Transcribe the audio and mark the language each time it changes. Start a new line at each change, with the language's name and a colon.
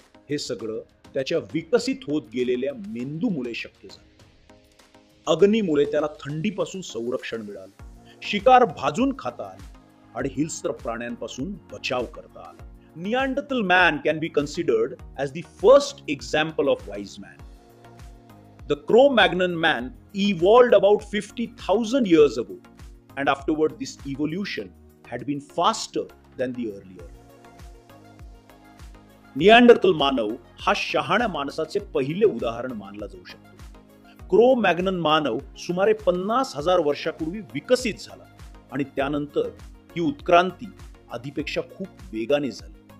Marathi: हे सगळं त्याच्या विकसित होत गेलेल्या मेंदूमुळे शक्य झालं. अग्नीमुळे त्याला थंडीपासून संरक्षण मिळालं, शिकार भाजून खाता आली आणि हिंस्र प्राण्यांपासून बचाव करता आला.
English: Neanderthal man can be considered as the first example of wise man. The Cro-Magnon man evolved about 50,000 years ago, and afterward this evolution had been faster than the earlier.
Marathi: Neanderthal मानव हा शहाण्या माणसाचे पहिले उदाहरण मानला जाऊ शकतो. क्रो-मॅग्नन मानव सुमारे 50,000 वर्षापूर्वी विकसित झाला आणि त्यानंतर ही उत्क्रांती आधीपेक्षा खूप वेगाने झाली.